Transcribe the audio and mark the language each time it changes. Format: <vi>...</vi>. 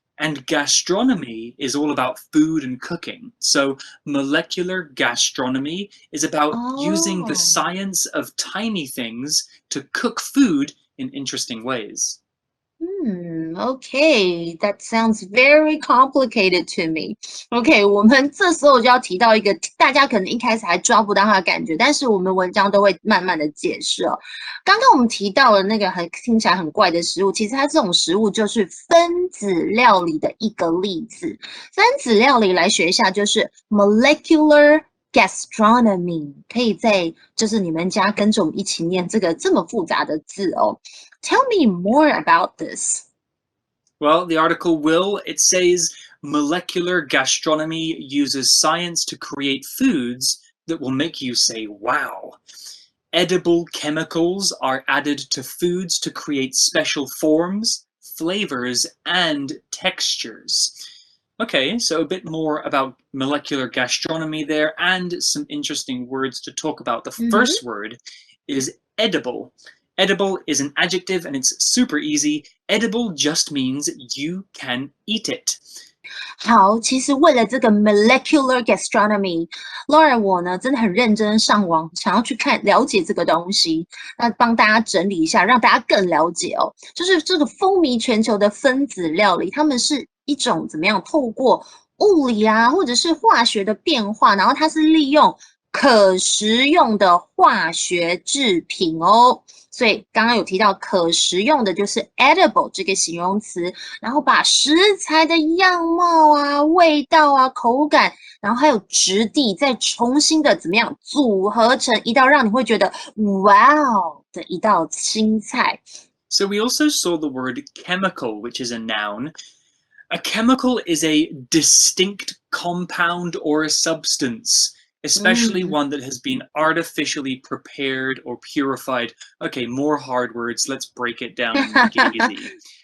<en>And gastronomy is all about food and cooking. So molecular gastronomy is about using the science of tiny things to cook food in interesting ways. Okay, that sounds very complicated to me.</en> <zh>OK, 我们这时候就要提到一个大家可能一开始还抓不到它的感觉，但是我们文章都会慢慢的解释哦。刚刚我们提到了那个听起来很怪的食物，其实它这种食物就是分子料理的一个例子。分子料理来学一下，就是 molecular gastronomy， 可以在就是你们家跟着我们一起念这个这么复杂的字哦。</zh> <en>Tell me more about this. Well, the article will. It says molecular gastronomy uses science to create foods that will make you say, wow. Edible chemicals are added to foods to create special forms, flavors, and textures. Okay, so a bit more about molecular gastronomy there and some interesting words to talk about. The first word is edible. Edible is an adjective and it's super easy. Edible just means you can eat it.</en> <zh>好，其实为了这个 molecular gastronomy， Laura 我呢真的很认真上网，想要去了解这个东西。那帮大家整理一下，让大家更了解哦。就是这个风靡全球的分子料理，他们是一种怎么样透过物理啊，或者是化学的变化，然后它是利用可食用的化学制品哦。所以刚刚有提到可食用的就是 edible 这个形容词，然后把食材的样貌啊、味道啊、口感，然后还有质地，再重新的怎么样组合成一道让你会觉得哇哦的一道新菜。</zh> <en>So we also saw the word chemical, which is a noun. A chemical is a distinct compound or a substance.Especially one that has been artificially prepared or purified. Okay, more hard words. Let's break it down and make it easy.</en>